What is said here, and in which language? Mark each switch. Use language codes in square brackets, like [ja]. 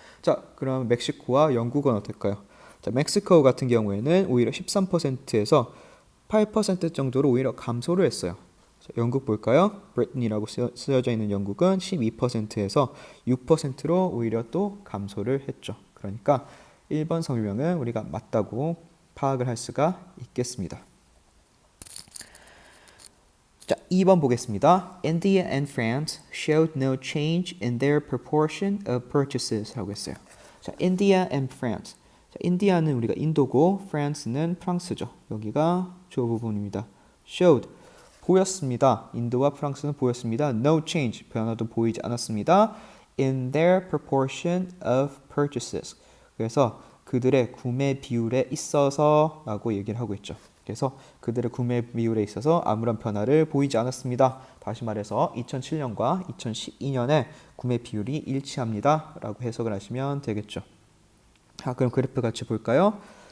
[ko] 자, 그럼 멕시코와 영국은 어떨까요? 자, 멕시코 같은 경우에는 오히려 13%에서 8% 정도로 오히려 감소를 했어요. 자, 영국 볼까요? 브리튼이라고 쓰여져 있는 영국은 12%에서 6%로 오히려 또 감소를 했죠. 그러니까 1번 설명은 우리가 맞다고 파악을 할 수가 있겠습니다. 자, 2번 보겠습니다. [en] India and France showed no change in their proportion of purchases [ko] 라고 했어요. [en] 자, India and France. [ko] 자, 인디아는 우리가 인도고 France는 프랑스죠. 여기가 주어 부분입니다. showed 보였습니다. 인도와 프랑스는 보였습니다. [en] no change [ko] 변화도 보이지 않았습니다. [en] in their proportion of purchases. [ko] 그래서 그들의 구매 비율에 있어서 라고 얘기를 하고 있죠. 그래서 그들의 구매 비율에 있어서 아무런 변화를 보이지 않았습니다. 다시 말해서 2007년과 2012년에 구매 비율이 일치합니다. 라고 해석을 하시면 되겠죠. 자, 그럼 그래프 같이 볼까요?